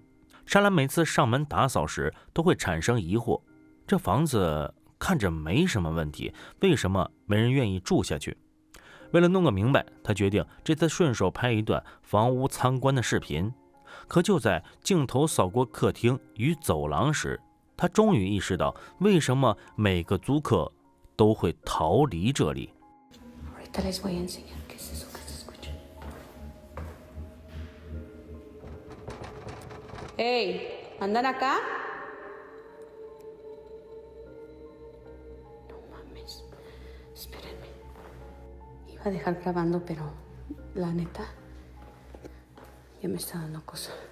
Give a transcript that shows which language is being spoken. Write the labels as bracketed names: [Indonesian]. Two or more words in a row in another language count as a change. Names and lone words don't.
[Chinese] 莎拉每次上门打扫时都会产生疑惑，这房子看着没什么问题，为什么没人愿意住下去？为了弄个明白，他决定这次顺手拍一段房屋参观的视频。可就在镜头扫过客厅与走廊时，他终于意识到为什么每个租客都会逃离这里。 [Spanish] Hey, ¿andan acá? No mames. Espérenme. Iba a dejar grabando, pero la neta ya me está dando cosa.